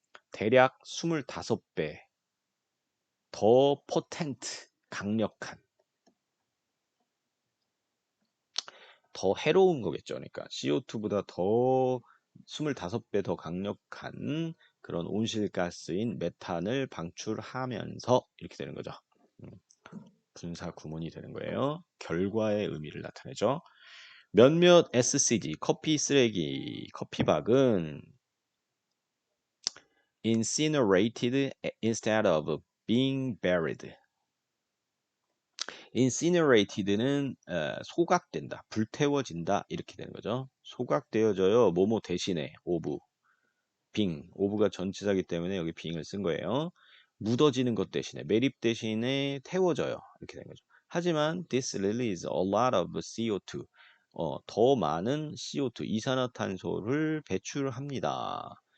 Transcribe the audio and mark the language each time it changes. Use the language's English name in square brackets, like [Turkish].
[Korean] 대략 25배 더 포텐트, 강력한, 더 해로운 거겠죠. 그러니까 CO2보다 더 25배 더 강력한 그런 온실가스인 메탄을 방출하면서 이렇게 되는 거죠. 분사 구문이 되는 거예요. 결과의 의미를 나타내죠. 몇몇 SCG, 커피 쓰레기, 커피박은 [English] incinerated instead of being buried. [Korean] incinerated는 소각된다, 불태워진다 이렇게 되는 거죠. 소각되어져요. 뭐뭐 대신에 of, of가 전치사기 때문에 여기 being을 쓴 거예요. 묻어지는 것 대신에, 매립 대신에 태워져요. 이렇게 되는 거죠. 하지만 [English] this releases a lot of CO2. [Korean] 더 많은 CO2, 이산화탄소를 배출합니다.